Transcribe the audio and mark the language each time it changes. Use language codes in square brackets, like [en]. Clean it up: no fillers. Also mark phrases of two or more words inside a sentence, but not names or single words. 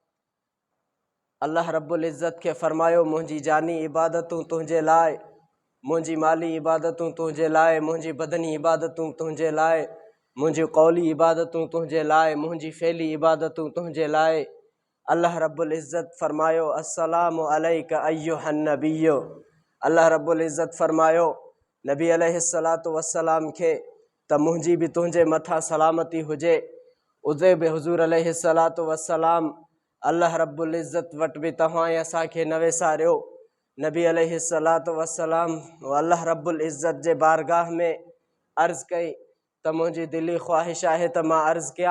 [sd] अल्लाह [ar] رب العزة [sd] खे फ़रमायो मुंहिंजी जानी इबादतूं तुंहिंजे लाइ, मुंहिंजी माली इबादतूं तुंहिंजे लाइ, मुंहिंजी बदनी इबादतूं तुंहिंजे लाइ, मुंहिंजी क़ौली इबादतूं तुंहिंजे लाइ, मुंहिंजी फ़ेली इबादतूं तुंहिंजे लाइ। [ar] الله رب العزة फ़रमायो السلام عليك أيها النبي. [sd] अल्लाह [ar] رب العزة [sd] फ़रमायो नबी [ar] عليه الصلاة والسلام [sd] खे त मुंहिंजी बि तुंहिंजे मथां सलामती हुजे। उते बि हुज़ूर [ar] عليه الصلاة والسلام الله رب العزة [sd] वटि बि तव्हां ऐं असांखे न वेसारियो। नबी [ar] عليه الصلاة والسلام الله رب العزة [sd] जे बारगाह में अर्ज़ु कई त मुंहिंजी दिली ख़्वाहिश आहे त मां अर्ज़ु कयां।